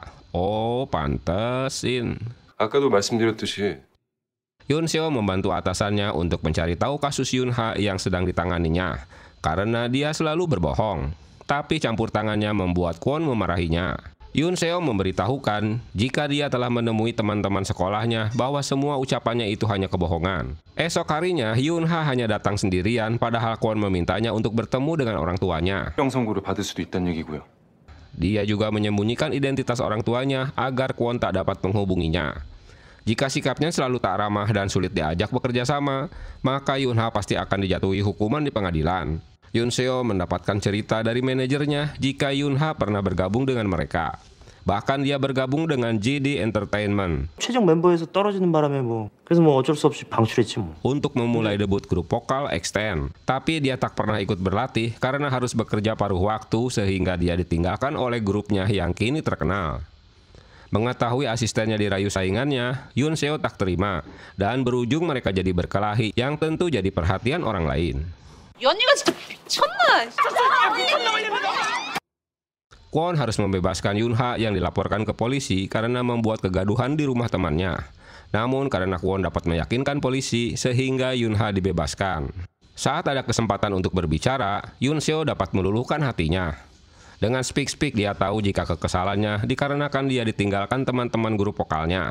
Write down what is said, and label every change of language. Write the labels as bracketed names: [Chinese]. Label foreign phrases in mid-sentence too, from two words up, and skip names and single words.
[Indonesian] Oh, pantesin. [Korean] 아까도 말씀드렸듯이 [Indonesian] Yoon Seo membantu atasannya untuk mencari tahu kasus Yoon Ha yang sedang ditanganinya. Karena dia selalu berbohong. Tapi campur tangannya membuat Kwon memarahinya. Yoon Seo memberitahukan jika dia telah menemui teman-teman sekolahnya bahwa semua ucapannya itu hanya kebohongan. Esok harinya, Yoon Ha hanya datang sendirian padahal Kwon memintanya untuk bertemu dengan orang tuanya. [Korean] 형 선고를 받을 수도 있다는 얘기고요. [Indonesian] Dia juga menyembunyikan identitas orang tuanya agar Kwon tak dapat menghubunginya. Jika sikapnya selalu tak ramah dan sulit diajak bekerja sama, maka Yun-ha pasti akan dijatuhi hukuman di pengadilan. Yoon Seo mendapatkan cerita dari manajernya jika Yun-ha pernah bergabung dengan mereka. Bahkan dia bergabung dengan GD Entertainment [Korean] 최종 멤버에서 떨어지는 바람에 그래서 어쩔 수 없이 방출했지 뭐. [Indonesian] untuk memulai debut grup vokal X10. Tapi dia tak pernah ikut berlatih karena harus bekerja paruh waktu sehingga dia ditinggalkan oleh grupnya yang kini terkenal. Mengetahui asistennya dirayu saingannya, Yoon Seo tak terima dan berujung mereka jadi berkelahi yang tentu jadi perhatian orang lain. [Korean] 이 언니가 진짜 미쳤나? [Indonesian] Kwon harus membebaskan Yun-ha yang dilaporkan ke polisi karena membuat kegaduhan di rumah temannya. Namun karena Kwon dapat meyakinkan polisi sehingga Yun-ha dibebaskan. Saat ada kesempatan untuk berbicara, Yoon Seo dapat meluluhkan hatinya. Dengan speak-speak dia tahu jika kekesalannya dikarenakan dia ditinggalkan teman-teman grup vokalnya.